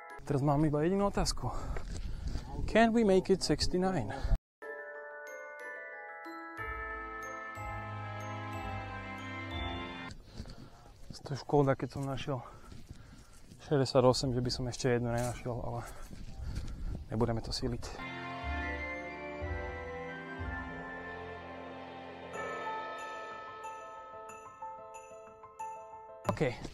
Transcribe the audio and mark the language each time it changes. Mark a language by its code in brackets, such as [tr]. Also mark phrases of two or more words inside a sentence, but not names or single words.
[sk] teraz mám iba jedinú otázku. [en] Can we make it 69? [sk] To je škoda, keď som našiel 68, že by som ešte jednu nenašiel, ale nebudeme to síliť. OK.